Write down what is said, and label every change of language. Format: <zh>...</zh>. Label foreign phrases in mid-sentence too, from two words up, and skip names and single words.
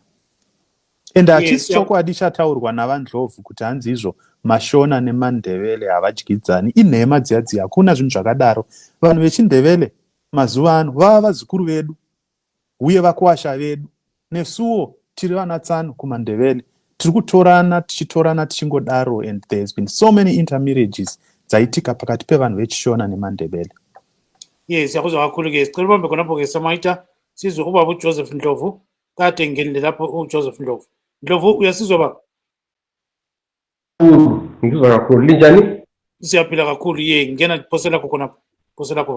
<sn>Ende hachisi chokwadi chataurwa navaNdlovu kuti hanzi izvo Mashona neMandebele havadyidzani. Inhema dziya hakuna zvinhu zvakadaro. Vanhu vechiNdebele mazuva ano vava vazukuru vedu uye vakwasha vedu. Nesuwo tiri vanatsanu kumaNdebele tiri kutorana tichingodaro,</sn> <en>and there's been so many intermarriages</en> <sn>dzaitika pakati pevanhu vechishona neMandebele.</sn> <nd>Yes, yakuzwa kakhulu ke sicela ubambe khonapho ke Samaita sizwe ubaba uJoseph Ndlovu kade ngenile lapho uJoseph Ndlovu. Ndlovu uyasizwa baba? Ngizwa kakhulu. Linjani? Siyaphila kakhulu ngena phosela khonapho. Phosela khona.</nd>